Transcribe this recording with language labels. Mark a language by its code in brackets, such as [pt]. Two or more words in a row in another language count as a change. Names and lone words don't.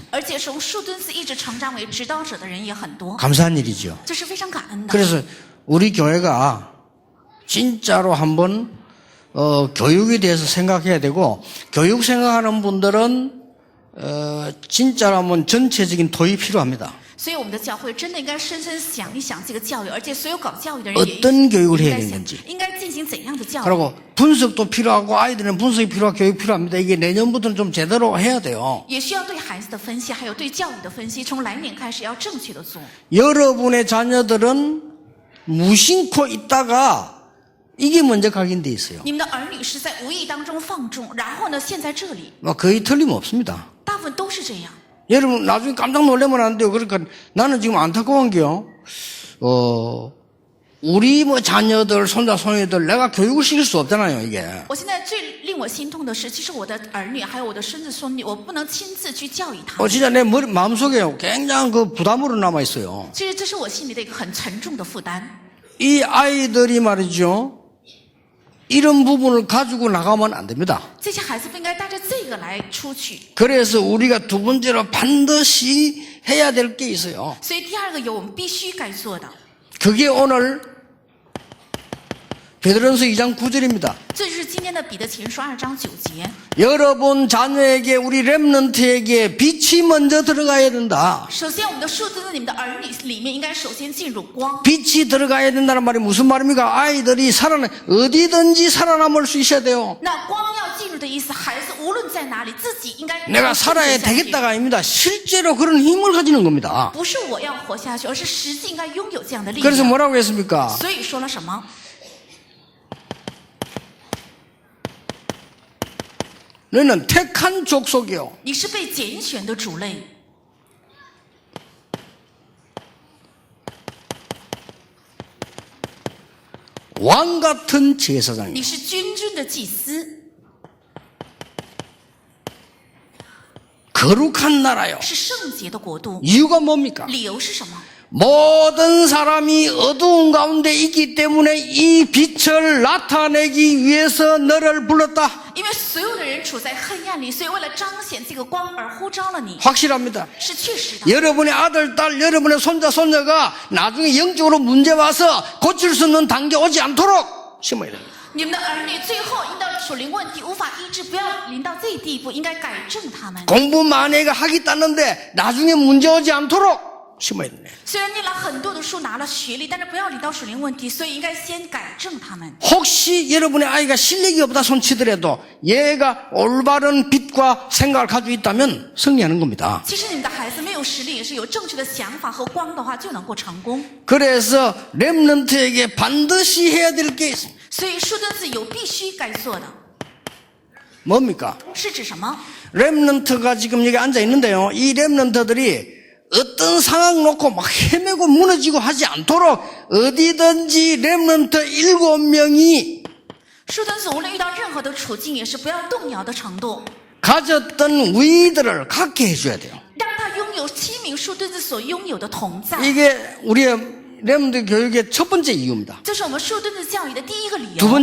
[zh] 而且从树墩子一直成长为指导者的人也很多， [ko] 감사한 일이죠. [zh] 这是非常感恩的。 [ko] 그래서 우리 교회가 진짜로 한번 교육에 대해서 생각해야 되고 교육 생각하는 분들은 진짜로 한번 전체적인 도입이 필요합니다. [zh] 所以我们的教会真的应该深深想一想这个教育，而且所有搞教育的人也 [ko] 어떤 교육을 [zh] 应 [ko] 해야 [zh] 该想 [ko] 되는지 [zh] 应该进行怎样的教育。 [ko] 그리고 분석도 필요하고 아이들은 분석이 필요하고 교육 필요합니다. 이게 내년부터는 좀 제대로 해야 돼요. [zh] 也需要对孩子的分析，还有对教育的分析，从来年开始要正确的做。 [ko] 여러분의 자녀들은 무심코 있다가 이게 먼저 각인돼 있어요. [zh] 你们的儿女是在无意当中放纵，然后呢，现在这里 [ko] 거의 틀림없습니다. [zh] 大部分都是这样。 [ko] 여러분 나중에 깜짝 놀라면 안 돼요. 그러니까 나는 지금 안타까운 게요. 우리 자녀들, 손자, 손녀들 내가 교육을 시킬 수 없잖아요, 이게. [zh] 我现在最令我心痛的是，其实我的儿女还有我的孙子孙女，我不能亲自去教育他们。 [ko] 진짜 내 마음속에 굉장한 그 부담으로 남아 있어요. [zh] 其实这是我心里的一个很沉重的负担。 [ko] 이 아이들이 말이죠. 이런 부분을 가지고 나가면 안 됩니다. [zh] 这些孩子不应该带着这个来出去。 [ko] 그래서 우리가 두 번째로 반드시 해야 될 게 있어요. [zh] 所以第二个有我们必须该做的， [ko] 그게 오늘 베드로전서 2장 9절입니다. [zh] 这就是今天的彼得前书2章9节。 [ko] 여러분 자녀에게 우리 렘넌트에게 빛이 먼저 들어가야 된다. [zh] 首先，我们的数字在你们的儿女里面应该首先进入光。 [ko] 빛이 들어가야 된다는 말이 무슨 말입니까? 아이들이 어디든지 살아남을 수 있어야 돼요. [zh] 那光要进入的意思，孩子无论在哪里，自己应该 [ko] 내가 살아야 되겠다가 아닙니다. 실제로 그런 힘을 가지는 겁니다. [zh] 不是我要活下去，而是实际应该拥有这样的力 [ko] 그래서 [zh] 量。 [ko] 뭐라고 했습니까? [zh] 所以说了什么？ [ko] 너희는 택한 족속이요. [zh] 你是被拣选的主类， [ko] 왕 같은 제사장이요. [zh] 你是君尊的祭司， [ko] 거룩한 나라요. [zh] 是圣洁的国度。 [ko] 이유가 뭡니까? [zh] 理由是什么？ [ko] 모든 사람이 어두운 가운데 있기 때문에 이 빛을 나타내기 위해서 너를 불렀다. [zh] 因为所有的人处在黑暗里，所以为了彰显这个光而呼召了你， [ko] 확실합니다. [zh] 是确实的。 [ko] 여러분의 아들, 딸, 여러분의 손자, 손녀가 나중에 영적으로 문제 와서 고칠 수 없는 단계 오지 않도록 심어야 됩니다. [zh] 你们的儿女最后遇到属灵问题无法医治，不要临到这地步，应该改正他们。 [ko] 공부 만약에 하겠다는데 나중에 문제 오지 않도록 심어야 됩니다. [zh] 虽然念了很多的书，拿了学历，但是不要临到属灵问题，所以应该先改正他们。 [ko] 혹시 여러분의 아이가 실력이 없다 손치더라도 얘가 올바른 빛과 생각을 가지고 있다면 승리하는 겁니다. [zh] 其实你们的孩子没有实力，也是有正确的想法和光的话，就能够成功。 [ko] 그래서 렘넌트에게 반드시 해야 될 게 있습니다. [zh] 所以树墩子有必须该做的， [ko] 뭡니까? [zh] 是指什么？ [ko] 렘넌트가 지금 여기 앉아 있는데요. 이 렘넌트들이 어떤 상황 놓고 막 헤매고 무너지고 하지 않도록 어디든지 렘넌트 7명이 [zh] 树墩子无论遇到任何的处境，也是不要动摇的程度， [ko] 가졌던 위들을 갖게 해줘야 돼요. [zh] 让他拥有7名树墩子所拥有的同在。 [ko] 이게 우리의 렘넌트 교육의 첫 번째 이유입니다. [zh] 这是我们树墩子教育的第一个理 [ko] 두 [zh] 由。